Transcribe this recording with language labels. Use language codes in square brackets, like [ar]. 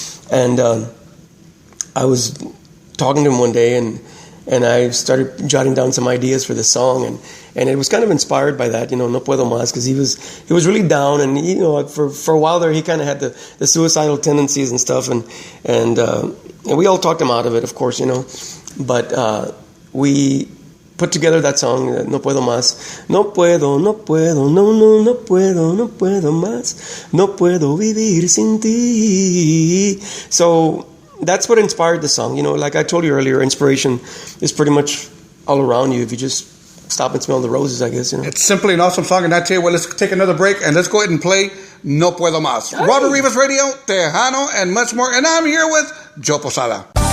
[en] And I was talking to him one day, and I started jotting down some ideas for the song, and it was kind of inspired by that, No Puedo Más, because he was really down, and for a while there he kind of had the suicidal tendencies and stuff, and we all talked him out of it, of course, but we put together that song, No Puedo Más. [es] No puedo, no puedo, no puedo más, no puedo vivir sin ti. [en] So that's what inspired the song. Like I told you earlier, inspiration is pretty much all around you if you just stop and smell the roses, I guess. It's simply an awesome song, and I tell you what, let's take another break, and let's go ahead and play No Puedo Más. Hey. Robert Rivas Radio, Tejano, and much more, and I'm here with Joe Posada.